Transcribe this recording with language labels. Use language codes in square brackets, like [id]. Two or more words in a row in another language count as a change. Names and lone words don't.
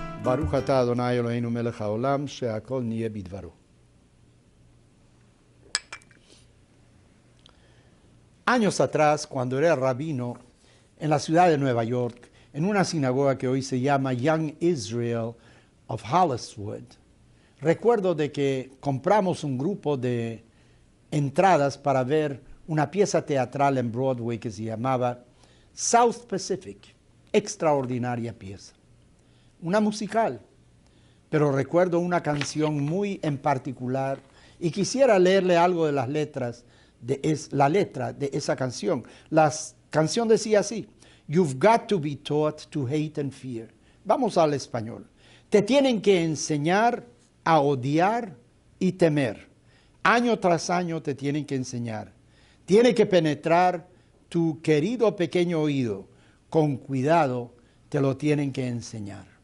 [he] ברוך אתה אדוני אלוהינו מלך העולם, שהכל נהיה בדברו. [es] Años atrás, cuando era rabino en la ciudad de Nueva York, en una sinagoga que hoy se llama Young Israel of Holliswood, recuerdo de que compramos un grupo de entradas para ver una pieza teatral en Broadway que se llamaba South Pacific, extraordinaria pieza, una musical, pero recuerdo una canción muy en particular y quisiera leerle algo de las letras, la letra de esa canción. La canción decía así: [en] You've got to be taught to hate and fear. [es] Vamos al español. Te tienen que enseñar a odiar y temer. Año tras año te tienen que enseñar. Tiene que penetrar tu querido pequeño oído. Con cuidado te lo tienen que enseñar.